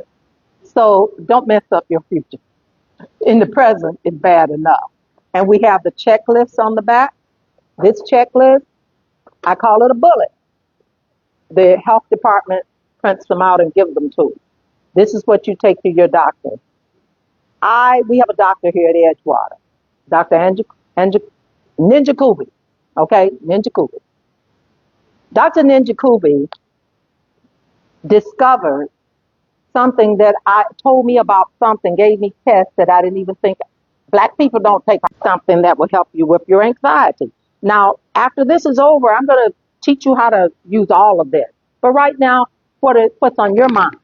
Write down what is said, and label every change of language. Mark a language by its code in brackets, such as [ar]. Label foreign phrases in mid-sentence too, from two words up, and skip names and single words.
[en] So don't mess up your future. In the present, it's bad enough. And we have the checklist on the back. This checklist, I call it a bullet. The health department prints them out and gives them to you. This is what you take to your doctor. We have a doctor here at Edgewater, Dr. Ninja Kubi. Okay, Ninja Kubi. Dr. Ninja Kubi discovered something that I told me about something, gave me tests that I didn't even think. Black people don't take something that will help you with your anxiety. Now, after this is over, I'm going to teach you how to use all of this. But right now, what's on your mind?